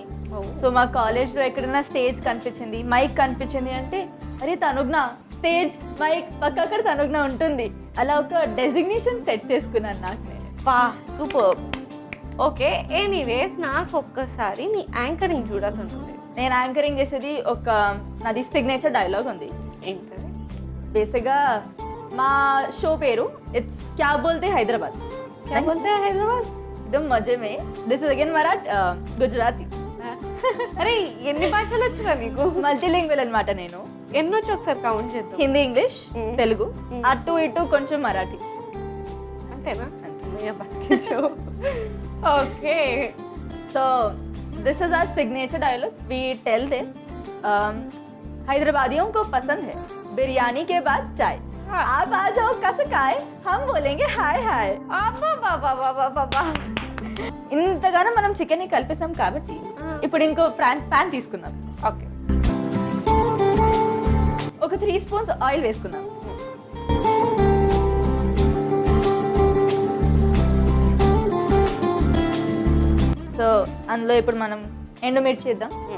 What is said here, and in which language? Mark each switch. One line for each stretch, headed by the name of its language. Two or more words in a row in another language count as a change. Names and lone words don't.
Telugu: సో మా కాలేజ్లో ఎక్కడైనా స్టేజ్ కనిపించింది, మైక్ కనిపించింది అంటే అరే తనుగ్న
English: stage mike
Telugu: పక్క అక్కడ తనుగ్న ఉంటుంది, అలా ఒక
English: designation set
Telugu: చేసుకున్నాను నాకు నేను.
English: super. okay.
Telugu: ఎనీవేస్, నాకు ఒక్కసారి నీ యాంకరింగ్ చూడాలనుంది. నేను యాంకరింగ్ చేసేది నాది
English: signature dialogue
Telugu: ఉంది. ఏంటది? బేసిక్గా మా షో పేరు ఇట్స్
Hindi: क्या बोलते
Telugu: హైదరాబాద్.
Hindi: क्या बोलते हैदराबाद? एकदम मजे में.
English: this is again గుజరాతీ.
Telugu: అరే ఎన్ని భాషలు వచ్చురా నీకు? మల్టీలింగ్వల్ అనమాట నేను. ఎన్ని వచ్చి ఒకసారి కౌంట్ చేద్దాం. హిందీ, ఇంగ్లీష్, తెలుగు, అటు ఇటు కొంచెం మరాఠీ. అంతేనా? ఓకే.
English: so this is our signature dialogue. we tell them
Hindi: हैदराबादियों को पसंद है बिरयानी के बाद चाय. आप आ जाओ कस खाए, हम बोलेंगे हाय हाय.
Telugu: ఇంతగానో మనం చికెన్ ని కలిపేసాం కాబట్టి ఇప్పుడు ఇంకో ప్యాన్ తీసుకుందాం. ఓకే. ఒక 3
English: spoons oil
Telugu: వేసుకుందాం. సో అందులో ఇప్పుడు మనం ఎండుమిర్చి వేద్దాం.